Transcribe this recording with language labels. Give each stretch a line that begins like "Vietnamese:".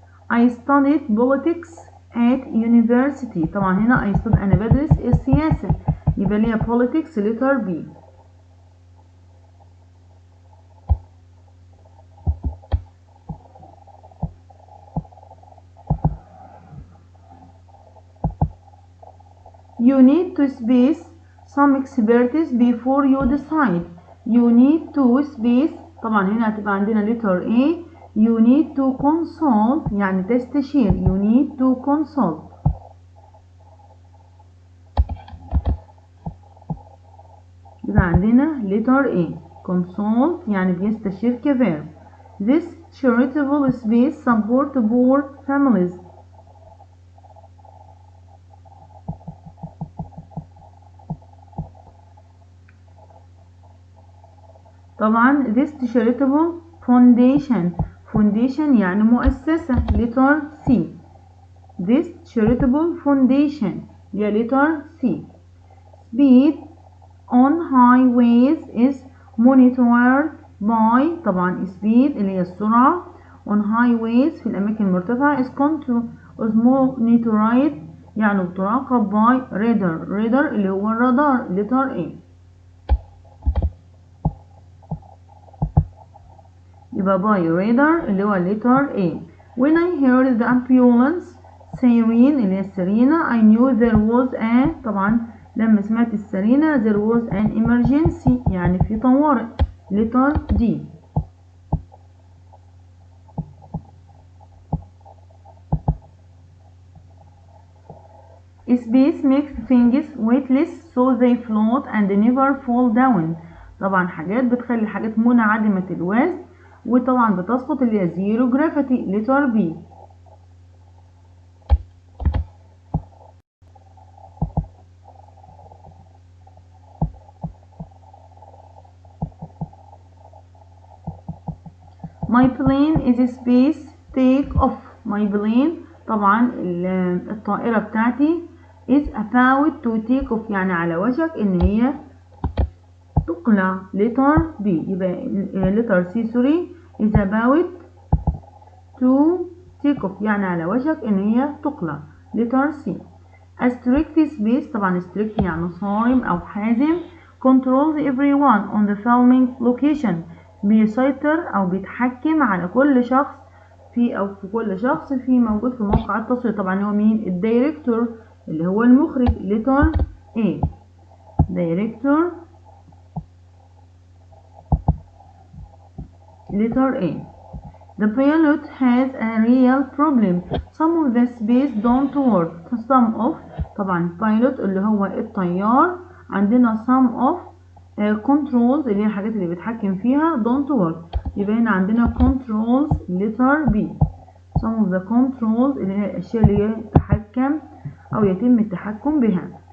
English: I studied politics at university.
Arabic: طبعا هنا أنا بدرس السياسة يبقى ليها
English: politics letter B. You need to space some expertise before you decide. You need to space
Arabic: طبعا هنا هتبقى عندنا
English: letter A. You need to consult
Arabic: يعني تستشير.
English: You need to consult.
Arabic: يبقى عندنا
English: letter A.
Arabic: consult يعني بيستشير كverb.
English: This charitable space support poor families. طبعا this charitable foundation
Arabic: يعني مؤسسة
English: letter C. This charitable foundation هي letter C. Speed on highways is monitored by طبعا speed
Arabic: اللي هي السرعة
English: on highways
Arabic: في الأماكن المرتفعة
English: is monitored
Arabic: يعني تراقب
English: by radar
Arabic: اللي هو الرادار
English: letter A. يبقى by radar اللي هو letter A. When I heard the ambulance siren
Arabic: اللي هي السرينة
English: I knew there was a طبعا
Arabic: لما سمعت السرينة
English: there was an emergency
Arabic: يعني في طوارئ.
English: letter D. Space makes things weightless so they float and never fall down.
Arabic: طبعا حاجات بتخلي حاجات منعدمة الوزن وطبعا بتسقط اللي هي zero gravity.
English: letter B. My plane is space take off. My plane
Arabic: طبعا الطائرة بتاعتي
English: is about to take off
Arabic: يعني على وشك ان هي تقلع.
English: letter B.
Arabic: يبقى
English: letter C is about to take off
Arabic: يعني على وشك ان هي تقلع.
English: letter C. A strict space
Arabic: طبعا strict يعني صارم او حازم
English: controls everyone on the filming location
Arabic: بيسيطر او بيتحكم على كل شخص في كل شخص موجود في موقع التصوير. طبعا هو مين؟ الدايركتور اللي هو المخرج.
English: letter A. director. letter A. The pilot has a real problem. Some of the space don't work. some of
Arabic: طبعا pilot اللي هو الطيار. عندنا
English: some of controls
Arabic: اللي هي الحاجات اللي بيتحكم فيها
English: don't work.
Arabic: يبقى هنا عندنا controls.
English: letter B. some of the controls
Arabic: اللي هي الأشياء اللي يتحكم أو يتم التحكم بها.